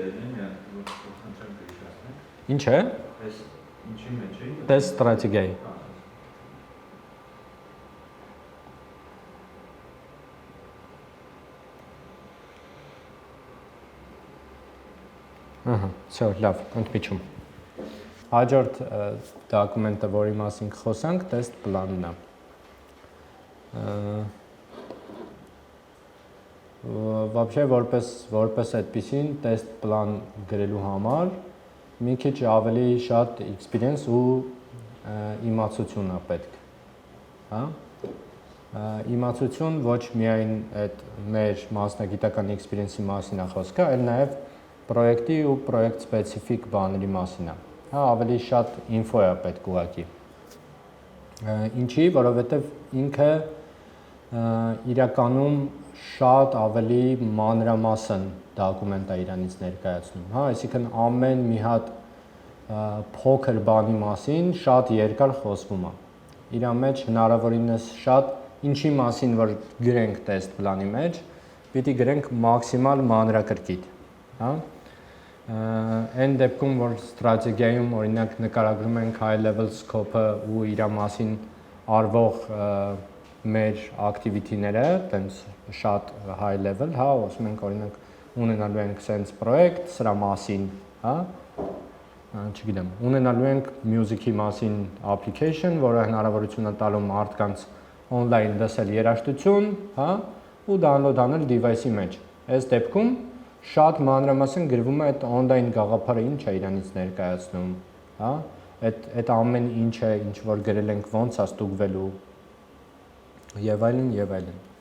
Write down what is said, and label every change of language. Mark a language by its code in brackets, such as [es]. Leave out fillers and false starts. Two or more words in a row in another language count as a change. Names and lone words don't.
[hy] Ինչ է։ Ինչի մեջ է։ [en] Test strategy։ [hy] Ահա, всё, լավ, ընդմիջում։ Հաջորդ դոկումենտը, որի մասին կխոսանք, [en] test plan- [hy] ն է։ Вообще որպես այդպեսին [en] test plan [hy] գրելու համար մի քիչ ավելի շատ experience ու իմացություն է պետք։ Հա? Իմացություն ոչ միայն այդ մեր մասնագիտական experience-ի մասին է խոսքը, այլ նաև պրոյեկտի ու պրոյեկտ սպეციფიկ բաների մասին է։ Հա, ավելի շատ ինֆո է պետք ուղղակի։ Ինչի, որովհետև ինքը իրականում շատ ավելի մանրամասն դոկումենտ է իրանից ներկայացնում, հա, այսինքն ամեն մի հատ փոքր բանի մասին շատ երկար խոսվում է։ Իր մեջ հնարավորինս շատ ինչի մասին որ գրենք [en] test plan- [hy] ի մեջ, պիտի գրենք մաքսիմալ մանրակրկիտ, հա։ Այն դեպքում, որ ստրատեգիայում օրինակ նկարագրում ենք [en] high level scope- [hy] ը ու իր մասին արվող մեր activity-ները, տենց շատ [en] high level, [hy] հա, ասում ենք օրինակ ունենալու ենք [en] sense project, [hy] սրա մասին, հա, չգիտեմ, ունենալու ենք music-ի մասին application, որը հնարավորություն է տալու մարդկանց on-line լսել երաժշտություն, հա, ու download անել device-ի մեջ։ Այս դեպքում շատ մանրամասն գրվում է այդ on-line գաղափարը ինչ է իրանից ներկայացնում, հա, այդ ամեն ինչը ինչ որ գրել ենք ոնց է ստուգվելու եւ այլն եւ այլն։